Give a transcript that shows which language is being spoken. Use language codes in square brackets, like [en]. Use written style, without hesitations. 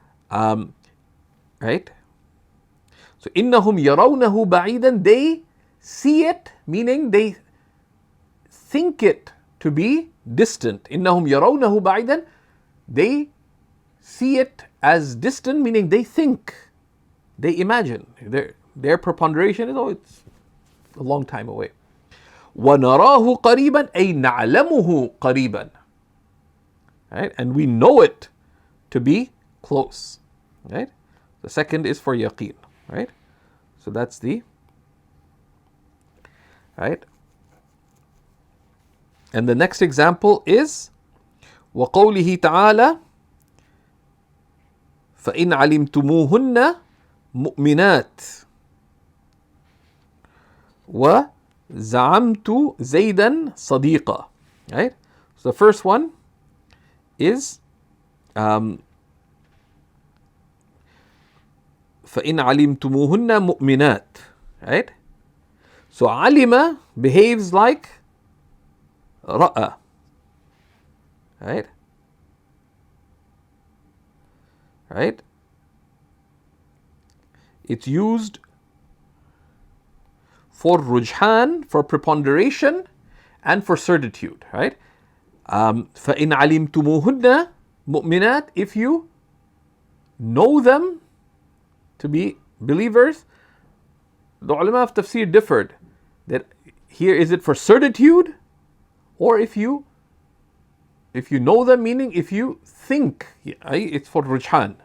[en] Right? So, [ar] إِنَّهُمْ يَرَوْنَهُ بَعِيدًا, [en] they see it, meaning they think it to be distant. [ar] إِنَّهُمْ يَرَوْنَهُ بَعِيدًا, [en] they see it as distant, meaning they think, they imagine. Their preponderation is, it's a long time away. [ar] وَنَرَاهُ قَرِيبًا أي نَعْلَمُهُ قَرِيبًا. [en] Right? And we know it to be close. Right? The second is for yaqeen. Right? So that's the, right? And the next example is [ar] وَقَوْلِهِ تَعَالَى فَإِنْ عَلِمْتُمُوهُنَّ مُؤْمِنَاتٍ وَزَعَمْتُ زَيْدًا صَدِيقًا. [en] Right? So the first one is [ar] فَإِنْ عَلِمْتُمُوهُنَّ مُؤْمِنَاتٍ. [en] Right? So alima behaves like ra'a. Right? Right? It's used for rujhan, for preponderation, and for certitude. Right? [ar] فَإِنْ عَلِمْتُمُوهُنَّ مُؤْمِنَاتٍ, [en] if you know them to be believers, the ulama of tafsir differed. That here, is it for certitude, or if you know them, meaning if you think, it's for rujhan.